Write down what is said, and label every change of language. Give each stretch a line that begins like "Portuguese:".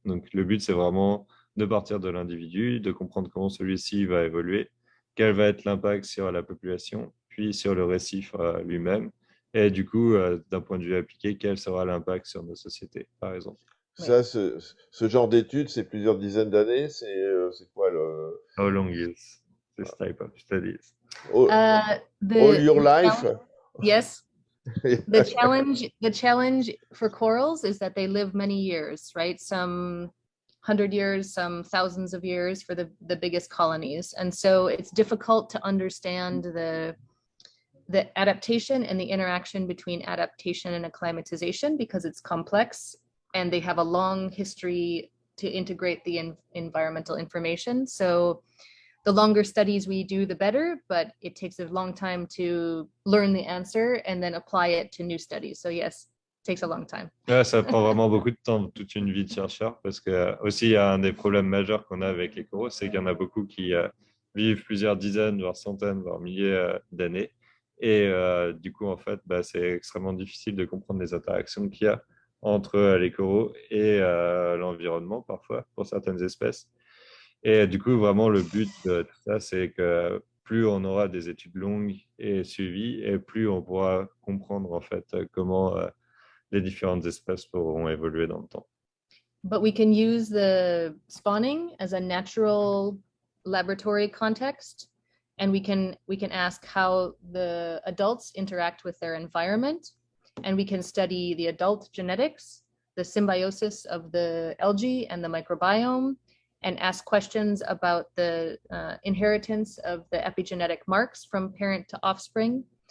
French: Donc le but, c'est vraiment de partir de l'individu, de comprendre comment celui-ci va évoluer, quel va être l'impact sur la population, puis sur le récif lui-même, et du coup, d'un point de vue appliqué, quel sera l'impact sur nos sociétés, par exemple. Ça, ce genre d'études, c'est plusieurs dizaines d'années. C'est quoi le
English: How long is this type of studies? all, all your life? Yes. The challenge for corals is that they live many years, right? Some 100 years, some thousands of years for the biggest colonies. And so it's difficult to understand the adaptation and the interaction between adaptation and acclimatization because it's complex and they have a long history to integrate the environmental information. So the longer studies we do, the better, but it takes a long time to learn the answer and then apply it to new studies. So yes, it takes a long time.
French: Ouais, ça prend vraiment beaucoup de temps, toute une vie de chercheur, parce que aussi il y a un des problèmes majeurs qu'on a avec les coraux, c'est qu'il y en a beaucoup qui vivent plusieurs dizaines, voire centaines, voire milliers d'années. Et du coup, en fait, bah, c'est extrêmement difficile de comprendre les interactions qu'il y a entre les coraux et l'environnement, parfois, pour certaines espèces. Et du coup, vraiment, le but de tout ça, c'est que plus on aura des études longues et suivies, et plus on pourra comprendre, en fait, comment les différentes espèces pourront évoluer dans le temps.
English: But we can use the spawning as a natural laboratory context, and we can ask how the adults interact with their environment, and we can study the adult genetics, the symbiosis of the algae and the microbiome, and ask questions about the inheritance of the epigenetic marks from parent to offspring.